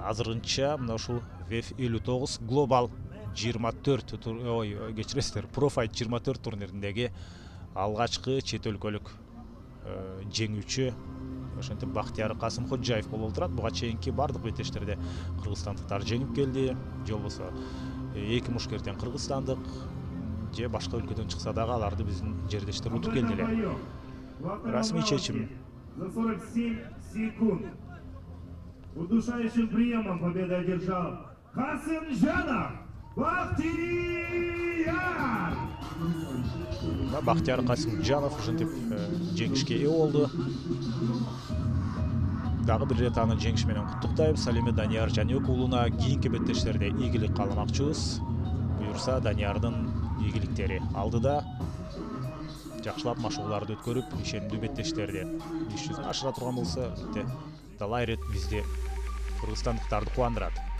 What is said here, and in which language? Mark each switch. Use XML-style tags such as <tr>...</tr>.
<ky>Азырынча мына ушул WEF 59 Global 24 кечиресиздер, Profite 24 турнириндеги алгачкы чет өлкөлүк жеңүүчү ошентип Бактияр Касымходжаев болуп турат. Буга чейинки бардык беттештерде кыргызстандыктар жеңип келди. Же болбосо эки мушкерден кыргызстандык же башка өлкөдөн чыкса дагы аларды биздин жердештер утуп келди эле. Расмий чечим.</ky> <ru>За 47 секунд удушающим приемом победу одержал Касымжанов Бактияр.</ru> <ky>Бактияр Касымжанов ушинтип жеңишке ээ болду. Дагы бир ирет аны жеңиш менен куттуктайбыз. Ал эми Данияр Жаныбек уулуна кийинки беттештерде ийгилик кааламакчыбыз. Буюрса Даниярдын ийгиликтери алдыда жакшылап машыгууларды өткөрүп, ишенимдүү беттештерди иш жүзүнө ашыра турган болсо, талай ирет бизди кыргызстандыктарды кубандырат.</ky>